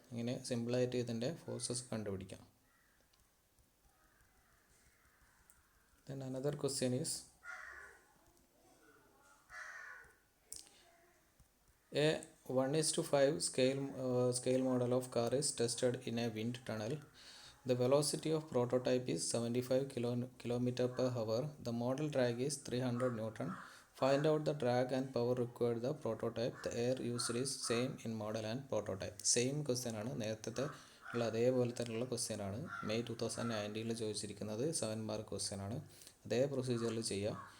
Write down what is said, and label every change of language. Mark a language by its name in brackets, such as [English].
[Malayalam] ഇങ്ങനെ സിമ്പിളായിട്ട് ഇതിൻ്റെ ഫോഴ്സസ് കണ്ടുപിടിക്കാം. [English] Then another question is, a 1:5 scale model of car is tested in a wind tunnel. The velocity of prototype is 75 km/h. The model drag is 300 Newton. Find out the drag and power required the prototype. The air used is same in model and prototype. [Malayalam] Same question ആണ്, നേരത്തെ ഉള്ള അതേപോലെ തന്നെയുള്ള question ആണ്. May 2019 ചോദിച്ചിരിക്കുന്നത് 7 mark question ആണ്. അതേ പ്രൊസീജിയറിൽ ചെയ്യുക.